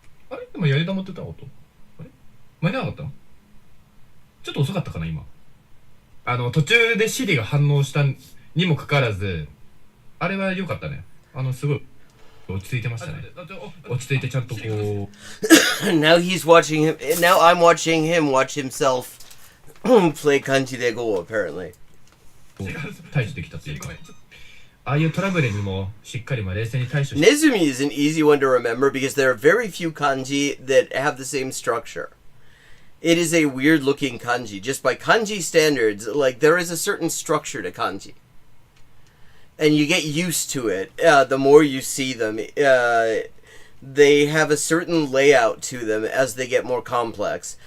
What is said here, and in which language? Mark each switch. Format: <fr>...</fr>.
<ja>あれでもやり玉って言ったことあれ間に合わなかったのちょっと遅かったかな今。途中でシリが反応したにもかかわらず、あれは良かったね。すごい落ち着いてましたね。落ち着いてちゃんとこう。</ja> <en>Now I'm watching him watch himself play Kanji de GO, apparently.</en> <ja>対処できたっていうか。ああいうトラブルにもしっかり冷静に対処して。</ja> <en>Nezumi is an easy one to remember because there are very few kanji that have the same structure. It is a weird looking kanji. Just by kanji standards, like there is a certain structure to kanji. And you get used to it the more you see them. They have a certain layout to them as they get more complex.</en>